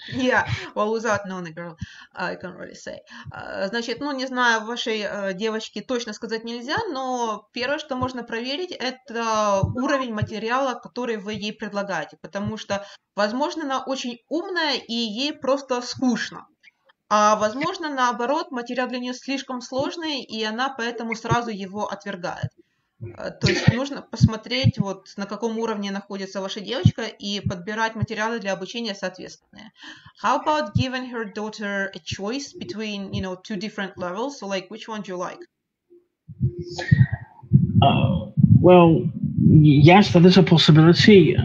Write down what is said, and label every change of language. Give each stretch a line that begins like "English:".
English: Yeah, well, without knowing the girl, I can't really say.
Russian: Значит, ну, не знаю, вашей девочке точно сказать нельзя, но первое, что можно проверить, это уровень материала, который вы ей предлагаете, потому что, возможно, она очень умная и ей просто скучно. А возможно, наоборот, материал для нее слишком сложный, и она поэтому сразу его отвергает. То есть нужно посмотреть, вот на каком уровне находится ваша девочка и подбирать материалы для обучения соответственные.
English: How about giving her daughter a choice between, you know, two different levels? So, like, which one do you like? Well, yes, that is a possibility.